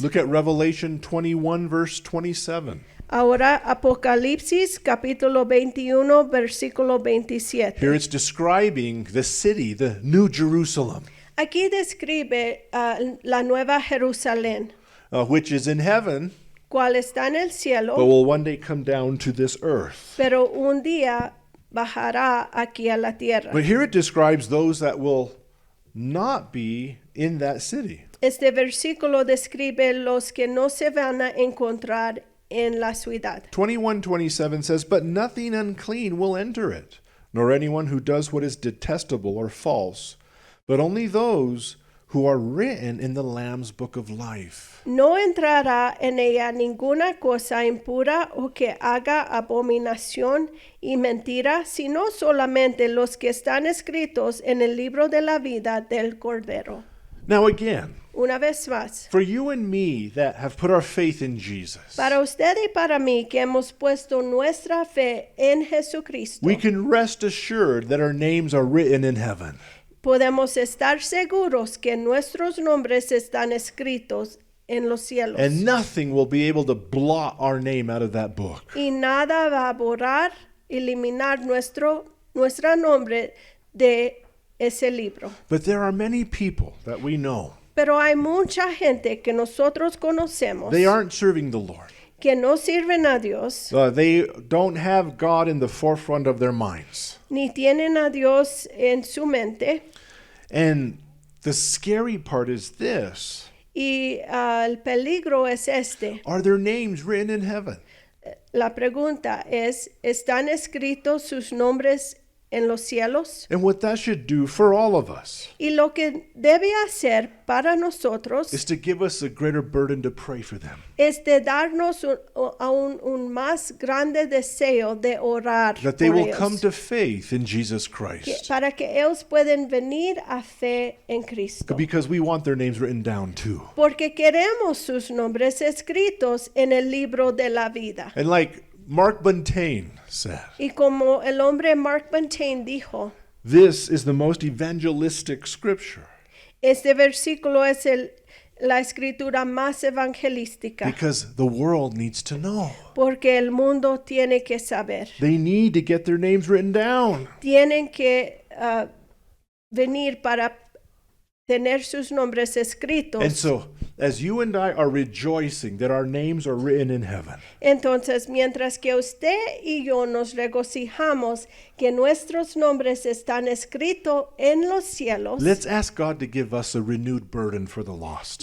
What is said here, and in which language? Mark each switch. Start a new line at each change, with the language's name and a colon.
English: Look at Revelation 21, verse 27.
Spanish: Ahora Apocalipsis capítulo 21, versículo 27.
English: Here it's describing the city, the New Jerusalem,
Spanish: Aquí describe la nueva Jerusalén,
English: which is in heaven,
Spanish: cual está en el cielo,
English: but will one day come down to this earth.
Spanish: pero un día bajará aquí a la tierra.
English: But here it describes those that will not be in that city.
Spanish: Este versículo describe los que no se van a encontrar en la ciudad.
English: 21:27 says, "But nothing unclean will enter it, nor anyone who does what is detestable or false, but only those who are written in the Lamb's book of life."
Spanish: No entrará en ella ninguna cosa impura o que haga abominación y mentira, sino solamente los que están escritos en el libro de la vida del Cordero.
English: Now again,
Spanish: Una vez más,
English: for you and me that have put our faith in Jesus,
Spanish: para usted y para mí que hemos puesto nuestra fe en Jesucristo,
English: we can rest assured that our names are written in heaven.
Spanish: podemos estar seguros que nuestros nombres están escritos en los cielos.
English: And nothing will be able to blot our name out of that book.
Spanish: Y nada va a borrar, eliminar nuestro nombre de ese libro.
English: But there are many people that we know.
Spanish: Pero hay mucha gente que nosotros conocemos
English: They aren't serving the Lord.
Spanish: que no sirven a Dios,
English: They don't have God in the forefront of their minds.
Spanish: ni tienen a Dios en su mente.
English: And the scary part is this.
Spanish: Y el peligro es este.
English: Are their names written in heaven?
Spanish: La pregunta es, ¿están escritos sus nombres en los cielos?
English: And what that should do for all of us
Spanish: Y lo que debe hacer para nosotros
English: is to give us a greater burden to pray for them.
Spanish: es de darnos un más grande deseo de orar
English: That they
Spanish: por
English: will
Spanish: ellos,
English: come to faith in Jesus Christ.
Spanish: para que ellos puedan venir a fe en Cristo.
English: Because we want their names written down too.
Spanish: Porque queremos sus nombres escritos en el libro de la vida.
English: And like Mark Buntain said,
Spanish: Y como el hombre Mark Buntain dijo,
English: this is the most evangelistic scripture
Spanish: este versículo es la escritura más evangelística,
English: because the world needs to know.
Spanish: porque el mundo tiene que saber.
English: They need to get their names written down.
Spanish: Tienen que venir para tener sus nombres escritos.
English: And so, as you and I are rejoicing that our names are written in heaven,
Spanish: Entonces, mientras que usted y yo nos regocijamos que nuestros nombres están escritos en los cielos,
English: let's ask God to give us a renewed burden for the lost.